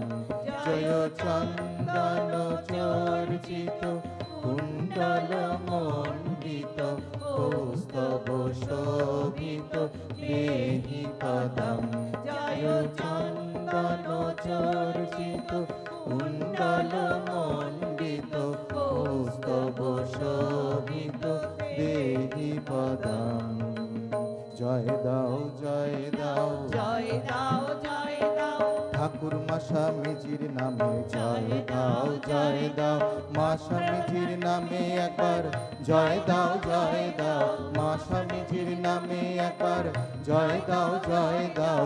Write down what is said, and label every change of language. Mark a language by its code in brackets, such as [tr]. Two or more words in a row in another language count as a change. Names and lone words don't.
[sa] जय चंदन चर्चित कुंडल मंडित कौस्तभ शोभित देहि पदम। जय चंदन चर्चित कुंडल मंडित कौस्तभ शोभित देहि पदम। [bn] জয় দাও জয় দাও জয় দাও জয় দাও ঠাকুর মা স্বামীজির নামে জয় দাও জয় দাও। মা স্বামীজির নামে একবার জয় দাও জয় দাও। মা স্বামীজির নামে একবার জয় দাও জয় দাও।